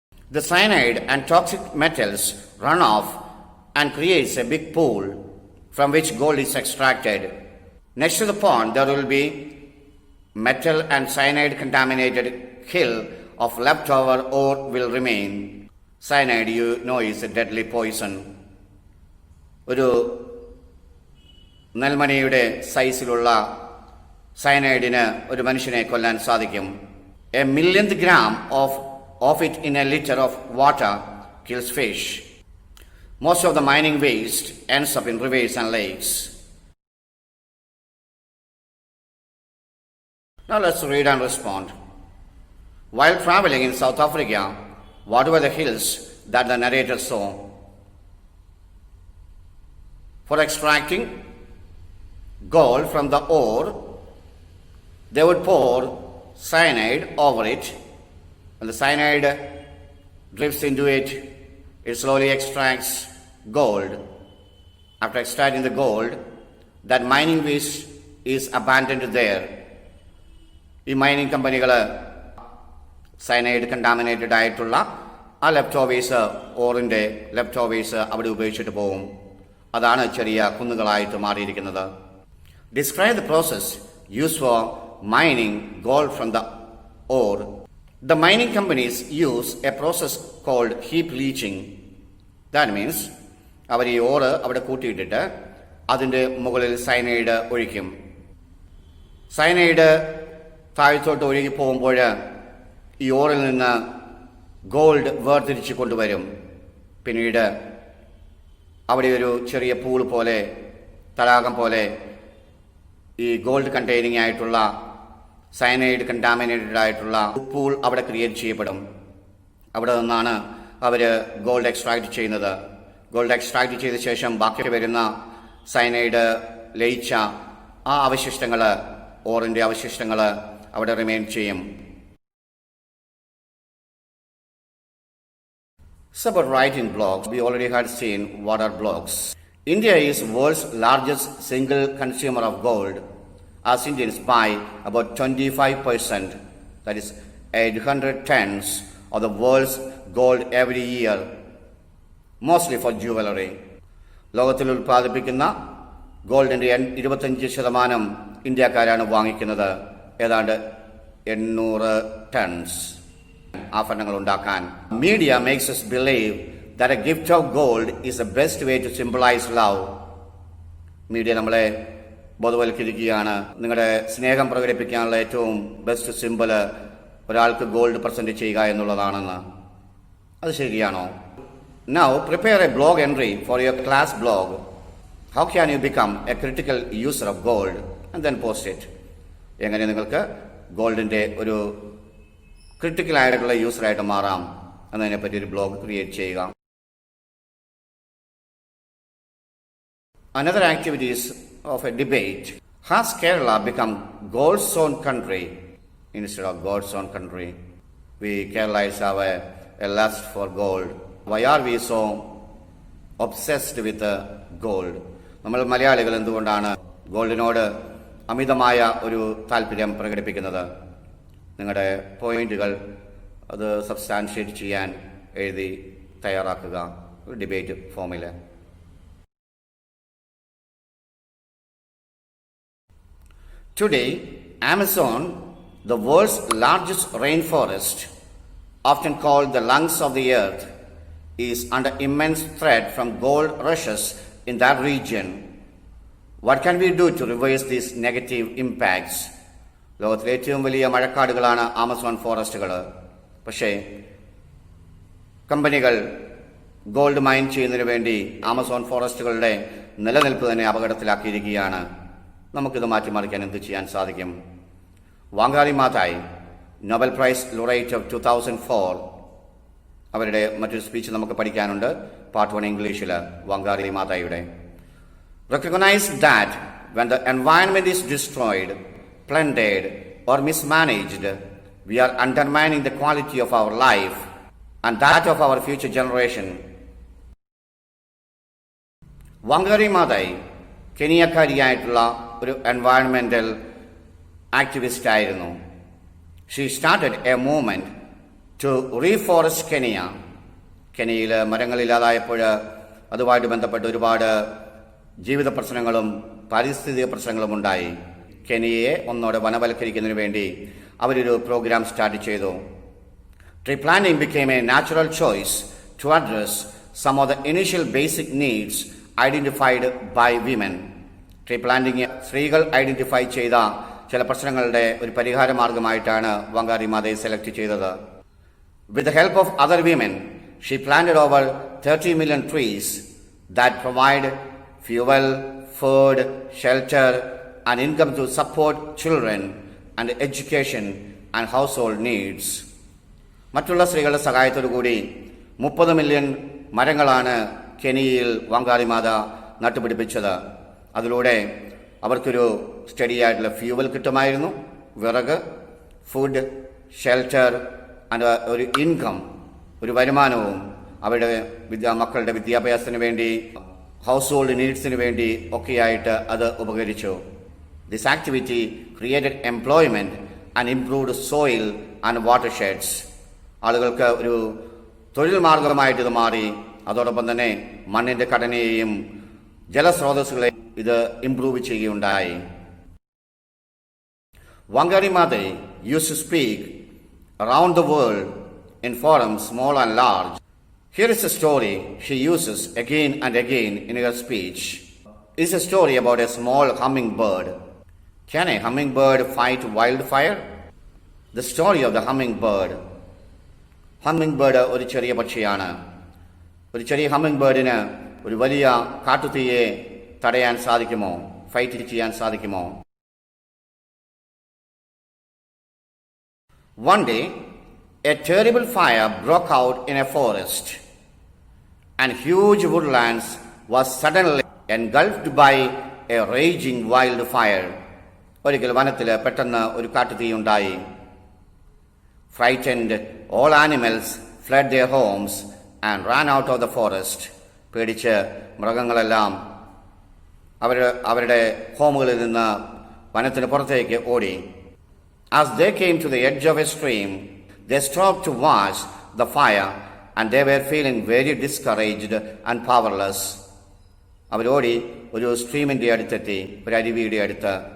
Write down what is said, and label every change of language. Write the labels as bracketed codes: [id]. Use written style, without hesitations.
[en] The cyanide and toxic metals run off and creates a big pool from which gold is extracted. Next to the pond, there will be metal and cyanide contaminated hill of leftover ore will remain. Cyanide, you know, is a deadly poison. [ml] ഒരു നെൽമണിയുടെ സൈസിലുള്ള സയനൈഡിന് ഒരു മനുഷ്യനെ കൊല്ലാൻ സാധിക്കും. [en] A millionth gram of it in a liter of water kills fish. Most of the mining waste ends up in rivers and lakes. Now let's read and respond. While traveling in South Africa, what were the hills that the narrator saw? For extracting gold from the ore, they would pour cyanide over it. When the cyanide drifts into it, it slowly extracts gold. After extracting the gold, that mining waste is abandoned there. [ml] ഈ mining കമ്പനികൾ cyanide contaminated ആയിട്ടുള്ള ആ ലെഫ്റ്റോവേഴ്സ്, ഓറിൻ്റെ ലെഫ്റ്റോവേഴ്സ് അവിടെ ഉപയോഗിച്ചിട്ട് പോകും. അതാണ് ചെറിയ കുന്നുകളായിട്ട് മാറിയിരിക്കുന്നത്. [en] Describe the process used for mining gold from the ore. The mining companies use a process called heap leaching. That means [ml] അവർ ഈ ഓറ് അവിടെ കൂട്ടിയിട്ടിട്ട് അതിൻ്റെ മുകളിൽ സയനൈഡ് ഒഴിക്കും. സയനൈഡ് താഴത്തോട്ട് ഒഴുകി പോകുമ്പോൾ ഈ ഓറിൽ നിന്ന് ഗോൾഡ് വേർതിരിച്ച് കൊണ്ടുവരും. പിന്നീട് അവിടെ ഒരു ചെറിയ പൂൾ പോലെ, തടാകം പോലെ ഈ ഗോൾഡ് കണ്ടെയ്നിങ് ആയിട്ടുള്ള സയനൈഡ് കണ്ടാമിനേറ്റഡ് ആയിട്ടുള്ള പൂൾ അവിടെ ക്രിയേറ്റ് ചെയ്യപ്പെടും. അവിടെ നിന്നാണ് അവർ ഗോൾഡ് എക്സ്ട്രാക്ട് ചെയ്യുന്നത്. ഗോൾഡ് എക്സ്ട്രാക്ട് ചെയ്ത ശേഷം ബാക്കി വരുന്ന സയനൈഡ് ലയിച്ച ആ അവശിഷ്ടങ്ങൾ, ഓറിൻ്റെ അവശിഷ്ടങ്ങൾ അവിടെ റിമെയിൻ ചെയ്യും. [en] So about writing blogs, we already had seen what are blogs. India is world's largest single consumer of gold, as Indians buy about 25%, that is 800 tons of the world's gold every year, mostly for jewelry. [ml] ലോകത്തിൽ ഉൽപ്പാദിപ്പിക്കുന്ന ഗോൾഡിൻ്റെ 25% ഇന്ത്യക്കാരാണ് വാങ്ങിക്കുന്നത്. ഏതാണ്ട് 800 tons ആഭരണങ്ങൾ ഉണ്ടാക്കാൻ. [en] Media makes us believe that a gift of gold is the best way to symbolize love. [ml] Media നമ്മളെ ബോധവൽക്കരിക്കുകയാണ്, നിങ്ങളുടെ സ്നേഹം പ്രകടിപ്പിക്കാനുള്ള ഏറ്റവും ബെസ്റ്റ് സിമ്പിള് ഒരാൾക്ക് ഗോൾഡ് പ്രസന്റ് ചെയ്യുക എന്നുള്ളതാണെന്ന്. അത് ശരിയാണോ? [en] Now prepare a blog entry for your class blog. How can you become a critical user of gold and then post it? [ml] എങ്ങനെ നിങ്ങൾക്ക് ഗോൾഡിൻ്റെ ഒരു ക്രിട്ടിക്കൽ ആയിട്ടുള്ള യൂസറായിട്ട് മാറാം എന്നതിനെപ്പറ്റി ഒരു ബ്ലോഗ് ക്രിയേറ്റ് ചെയ്യുക. [en] Another activities of a debate. Has Kerala become gold zone country instead of gold zone country? We Keralites have a lust for gold. Why are we so obsessed with gold? [ml] നമ്മൾ മലയാളികൾ എന്തുകൊണ്ടാണ് ഗോൾഡിനോട് അമിതമായ ഒരു താല്പര്യം പ്രകടിപ്പിക്കുന്നത്? നിങ്ങളുടെ പോയിന്റുകൾ അത് സബ്സ്റ്റാൻഷിയേറ്റ് ചെയ്യാൻ എഴുതി തയ്യാറാക്കുക ഒരു ഡിബേറ്റ് ഫോമിൽ. [en] Today, Amazon, the world's largest rainforest, often called the lungs of the earth, is under immense threat from gold rushes in that region. What can we do to reverse these negative impacts? [ml] ലോകത്തിലെ ഏറ്റവും വലിയ മഴക്കാടുകളാണ് Amazon ഫോറസ്റ്റുകൾ. പക്ഷേ കമ്പനികൾ gold mine ചെയ്യുന്നതിന് വേണ്ടി Amazon ഫോറസ്റ്റുകളുടെ നിലനിൽപ്പ് തന്നെ അപകടത്തിലാക്കിയിരിക്കുകയാണ്. നമുക്കിത് മാറ്റിമറിക്കാൻ എന്ത് ചെയ്യാൻ സാധിക്കും? വാങ്കാരി മാതായ്, നോബൽ പ്രൈസ് ലൊറേറ്റ് ഓഫ് 2004, അവരുടെ മറ്റൊരു സ്പീച്ച് നമുക്ക് പഠിക്കാനുണ്ട്. പാർട്ട് 1 ഇംഗ്ലീഷിൽ വാങ്കാരി മാതായുടെ. [en] Recognize that when the environment is destroyed, plundered or mismanaged, we are undermining the quality of our life and that of our future generation. [ml] വാങ്കാരി മാതായ് കെനിയക്കാരിയായിട്ടുള്ള ഒരു എൻവയൺമെന്റൽ ആക്ടിവിസ്റ്റ് ആയിരുന്നു. [en] She started A movement to റീഫോറസ്റ്റ് Kenya. [ml] കെനിയയിൽ മരങ്ങളില്ലാതായപ്പോൾ അതുമായിട്ട് ബന്ധപ്പെട്ട് ഒരുപാട് ജീവിത പ്രശ്നങ്ങളും പാരിസ്ഥിതിക പ്രശ്നങ്ങളും ഉണ്ടായി. കെനിയയെ ഒന്നോടെ വനവൽക്കരിക്കുന്നതിന് വേണ്ടി അവരൊരു പ്രോഗ്രാം സ്റ്റാർട്ട് ചെയ്തു. [en] Tree planting became a natural choice to address some of the initial basic needs identified by women. [ml] Tree planting സ്ത്രീകൾ ഐഡന്റിഫൈ ചെയ്ത ചില പ്രശ്നങ്ങളുടെ ഒരു പരിഹാര മാർഗമായിട്ടാണ് വങ്കാരി മാതയെ സെലക്ട് ചെയ്തത്. [en] With the help of other women, she planted over 30 million trees that provide fuel, food, shelter, and income to support children and education and household needs. [ml] മറ്റുള്ള സ്ത്രീകളുടെ സഹായത്തോടുകൂടി 30 മില്യൺ മരങ്ങളാണ് കെനിയയിൽ വങ്കാരി മാത നട്ടുപിടിപ്പിച്ചത്. അതിലൂടെ അവർക്കൊരു സ്റ്റഡി ആയിട്ടുള്ള ഫ്യൂവൽ കിട്ടുമായിരുന്നു, വിറക്, ഫുഡ്, ഷെൽട്ടർ, ഒരു ഇൻകം, ഒരു വരുമാനവും അവരുടെ മക്കളുടെ വിദ്യാഭ്യാസത്തിന് വേണ്ടി, ഹൗസ് ഹോൾഡ് നീഡ്സിന് വേണ്ടി ഒക്കെയായിട്ട് അത് ഉപകരിച്ചു. [en] This activity created employment and improved soil and watersheds. [ml] ആളുകൾക്ക് ഒരു തൊഴിൽ മാർഗമായിട്ട് ഇത് മാറി. അതോടൊപ്പം തന്നെ മണ്ണിന്റെ ഘടനയെയും ജലസ്രോതസ്സുകളെയും ഇത് ഇംപ്രൂവ് ചെയ്യുകയുണ്ടായി. [en] Wangari Maathai used to speak around the world in forums small and large. Here is a story she uses again and again in her speech. It is a story about a small hummingbird. Can a hummingbird fight wildfire? The story of the hummingbird. [ml] Humming ഒരു ചെറിയ പക്ഷിയാണ്. ഒരു ചെറിയ humming ബേർഡിന് ഒരു വലിയ കാട്ടുതീയെ തടയാൻ സാധിക്കുമോ, fight ചെയ്യാൻ സാധിക്കുമോ? [en] One day, a terrible fire broke out in a forest, and huge woodlands was suddenly engulfed by a raging wildfire. [ml] ഒരിക്കൽ വനത്തിൽ പെട്ടെന്ന് ഒരു കാട്ടുതീയുണ്ടായി. [en] Frightened, all animals fled their homes and ran out of the forest. [ml] പേടിച്ച് മൃഗങ്ങളെല്ലാം അവരുടെ ഹോമുകളിൽ നിന്ന് വനത്തിന് പുറത്തേക്ക് ഓടി. [en] As they came to the edge of a stream, they stopped to watch the fire and they were feeling very discouraged and powerless. [ml] അവരോടി ഒരു സ്ട്രീമിന്റെ അടുത്തെത്തി, ഒരു അരുവിയുടെ അടുത്ത്.